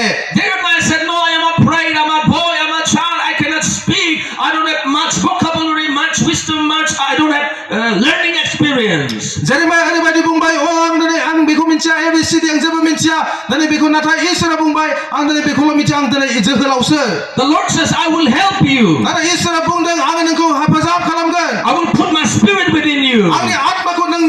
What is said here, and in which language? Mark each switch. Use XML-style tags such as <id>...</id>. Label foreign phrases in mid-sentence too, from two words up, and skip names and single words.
<en>Jeremiah said, no, I am afraid, I'm a boy, I'm a child, I cannot speak, I don't have much vocabulary, much wisdom, I don't have learning experience.</en> <brx>जेरेमाया ओरैबायदि बुंबाय आं बेखौ मिथिया ABCD आं जेबो मिथिया दिनै बेखौ नाथाय इसोरा बुंबाय आं दिनै बेखौल' मिथिया आं दिनै जोहोलावसो</brx> <en>The Lord says, I will help you.</en> <brx>नाथाय इसोरा बुंदों आं नोंखौ हेफाजाब खालामगोन</brx> <en>I will put my spirit within you.</en> <brx>आंनि आत्माखौ</brx>